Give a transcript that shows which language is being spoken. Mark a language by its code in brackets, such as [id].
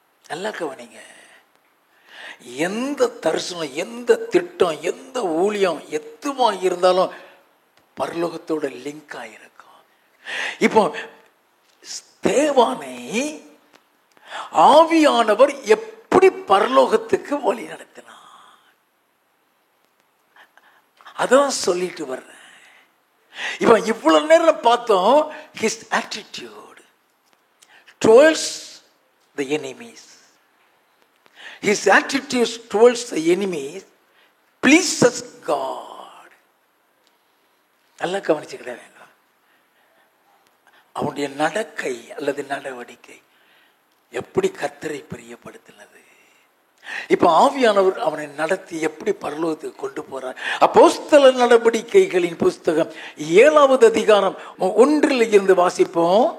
[ta] நல்லா கவனிங்க. எந்த தரிசனம், எந்த திட்டம், எந்த ஊழியம் எதுவா இருந்தாலும் பரலோகத்தோட லிங்க் ஆயிருக்கும். இப்போ ஸ்தேவானை ஆவியானவர் எப்படி பரலோகத்துக்கு வழி நடத்தினார், அதான் சொல்லிட்டு வர்றேன். இவன் இவ்வளவு நேரம் பார்த்தோம். [en] his attitude towards the enemies, his attitude towards the enemies pleases God. [ta] நல்லா கவனிச்சுக்கிட வேண்டும். அவனுடைய நடக்கை அல்லது நடவடிக்கை எப்படி கர்த்தரை பிரியப்படுத்தினது. இப்ப ஆவியானவர் அவனை நடத்தி எப்படி பரலோகத்துக்கு கொண்டு போறார். அப்போஸ்தலர் நடவடிக்கைகளின் புஸ்தகம் 7வது அதிகாரம் 1 இருந்து வாசிப்போம்.